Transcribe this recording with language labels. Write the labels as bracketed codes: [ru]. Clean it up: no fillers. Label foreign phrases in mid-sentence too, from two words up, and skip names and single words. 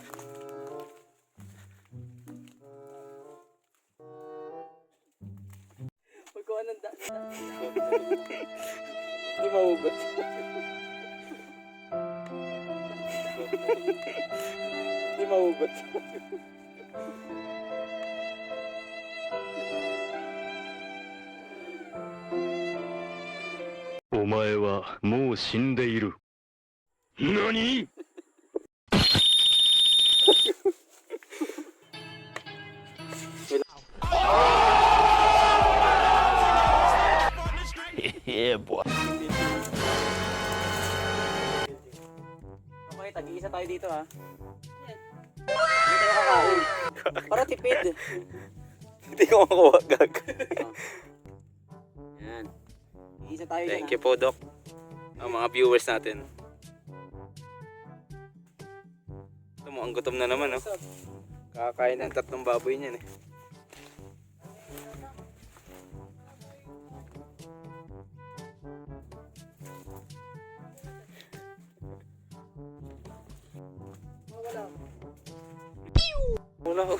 [tl] Magkuha ng Hindi mahugot. Hindi mahugot. [ja] お前はもう死んでいる。 [en] 何？ Yeah, boy. [tl] Okay, tag-iisa tayo dito ha. Hindi tayo kakain. Para tipid. Hindi ko makuha, gag. Yan. Isa tayo dyan. [en] Thank you [tl] po, Doc. Ang mga viewers natin. Ito mo, ang gutom na naman, oh. Kakain ng 3 baboy niyan, eh. Wala, oh.